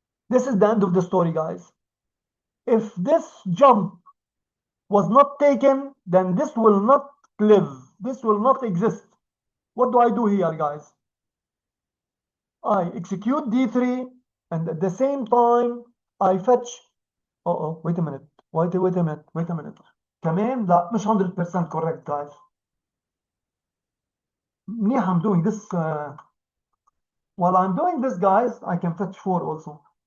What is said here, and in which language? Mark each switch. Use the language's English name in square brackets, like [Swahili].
[English] This is the end of the story, guys. If this jump was not taken, then this will not live. This will not exist. What do I do here, guys? I execute D3, and at the same time, I fetch. Wait a minute. Wait a minute. [Arabic] كمان لا مش 100% correct, guys. [English] منيح I'm doing this. While I'm doing this, guys, I can fetch 4 also.